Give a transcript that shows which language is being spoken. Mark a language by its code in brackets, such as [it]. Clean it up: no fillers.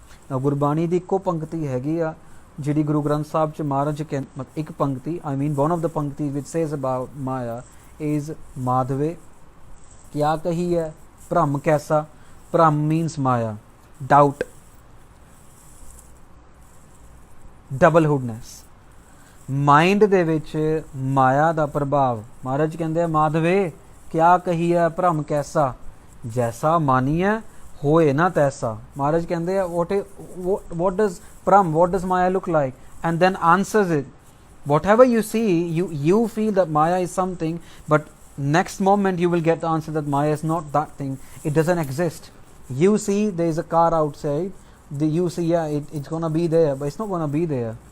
[en] Now [pa] Gurbani ਦੀ ਇੱਕੋ ਪੰਕਤੀ ਹੈਗੀ ਆ ਜਿਹੜੀ ਗੁਰੂ ਗ੍ਰੰਥ ਸਾਹਿਬ ਚ ਮਹਾਰਾਜ ਇੱਕ ਪੰਕਤੀ, [en] I mean one of the pankhtis which says about Maya is [pa] माधवे क्या कही है भ्रम कैसा. [en] Bram means Maya, doubt, double-hoodness. [pa] Mind ਦੇ ਵਿੱਚ ਮਾਇਆ ਦਾ ਪ੍ਰਭਾਵ. ਮਹਾਰਾਜ ਕਹਿੰਦੇ ਆ ਮਾਧਵੇ ਕਿਆ ਕਹੀ ਹੈ ਭ੍ਰਮ ਕੈਸਾ, ਜੈਸਾ ਮਾਨੀਐ ਹੋਏ ਨਾ ਤੈਸਾ. ਮਹਾਰਾਜ ਕਹਿੰਦੇ ਆ [en] what does bhram, what does Maya look like, and then answers it. Whatever you see, you feel that Maya is something, but next moment you will get the answer that Maya is not that thing, it doesn't exist. You see there is a car outside, you see it's gonna be there, but it's not gonna be there.